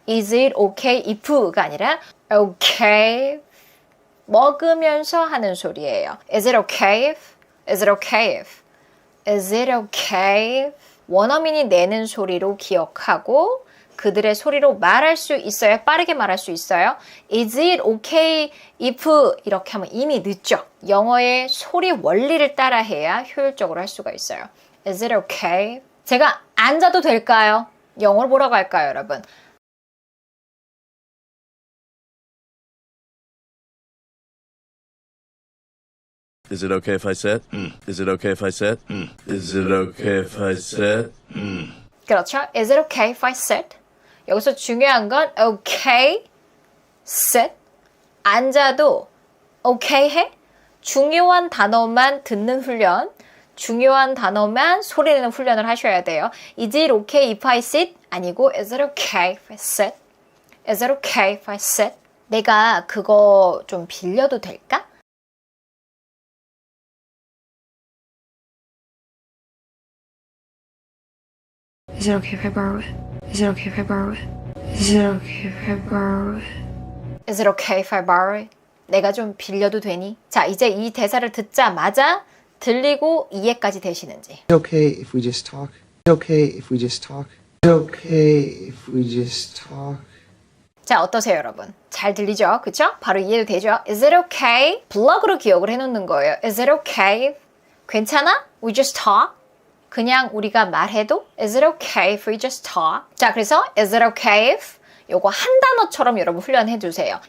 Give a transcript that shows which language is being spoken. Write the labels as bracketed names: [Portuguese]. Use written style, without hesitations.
[English] Is it okay if가 아니라 okay if? [Korean] 먹으면서 하는 소리예요. [English] Is it okay if? Is it okay if? Is it okay if? [Korean] 원어민이 내는 소리로 기억하고 그들의 소리로 말할 수 있어요. 빠르게 말할 수 있어요. [English] Is it okay if? [Korean] 이렇게 하면 이미 늦죠. 영어의 소리 원리를 따라해야 효율적으로 할 수가 있어요. [English] Is it okay? [Korean] 제가 앉아도 될까요? 영어로 뭐라고 할까요, 여러분? [English] Is it okay if I sit? Is it okay if I sit? Is it okay if I sit? 그렇죠. Is it okay if I sit? [Korean] 여기서 중요한 건 okay, sit, 앉아도 okay 해? 중요한 단어만 듣는 훈련, 중요한 단어만 소리내는 훈련을 하셔야 돼요. [English] Is it okay if I sit? 아니고 Is it okay if I sit? Is it okay if I sit? [Korean] 내가 그거 좀 빌려도 될까? [English] Is it okay if I borrow it? Is it okay if I borrow it? Is it okay if I borrow it? Is it okay if I borrow it? [Korean] 내가 좀 빌려도 되니? 자, 이제 이 대사를 듣자마자 들리고 이해까지 되시는지. [English] Is it okay if we just talk? Is it okay if we just talk? Is it okay if we just talk? [Korean] 자, 어떠세요, 여러분? 잘 들리죠? 그쵸? 바로 이해도 되죠? [English] Is it okay? [Korean] 블럭으로 기억을 해놓는 거예요. [English] Is it okay? [Korean] 괜찮아? [English] We just talk? [Korean] 그냥 우리가 말해도 [English] Is it okay if we just talk? 자, 그래서 Is it okay if? [Korean] 요거 한 단어처럼 여러분 훈련해 주세요.